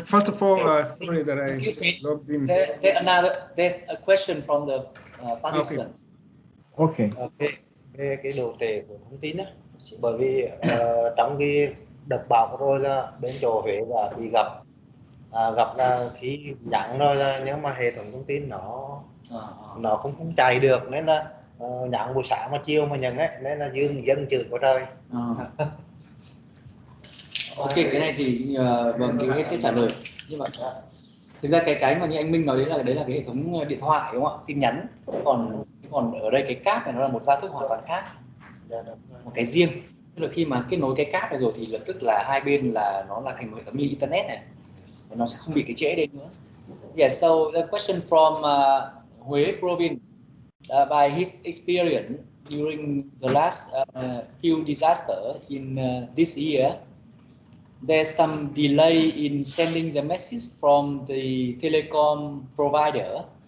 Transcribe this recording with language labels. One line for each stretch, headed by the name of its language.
English: First of all, sorry that I logged in. There's a question from the participants. Okay.
Vietnamese: Về cái độ trễ của thông tin á, bởi vì trong cái đợt bão vừa rồi là bên chỗ Huế là bị gặp là khi nhắn rồi là nếu mà hệ thống thông tin nó không chạy được, nên là nhắn buổi sáng mà chiều mà nhận ấy, nên là dân chửi quá trời. Ok, cái này thì vâng, thì em sẽ trả lời. Nhưng mà thực ra cái mà như anh Minh nói đấy là cái hệ thống điện thoại, đúng không ạ, tin nhắn. Còn ở đây cái cáp này nó là một giao thức hoàn toàn khác, một cái riêng. Tức là khi mà kết nối cái cáp này rồi thì lập tức là hai bên là nó là thành một hệ thống như internet này, nó sẽ không bị cái trễ đến nữa.
English: Yeah, so the question from Huế province, by his experience during the last few disasters in this year, there's some delay in sending the message from the telecom provider.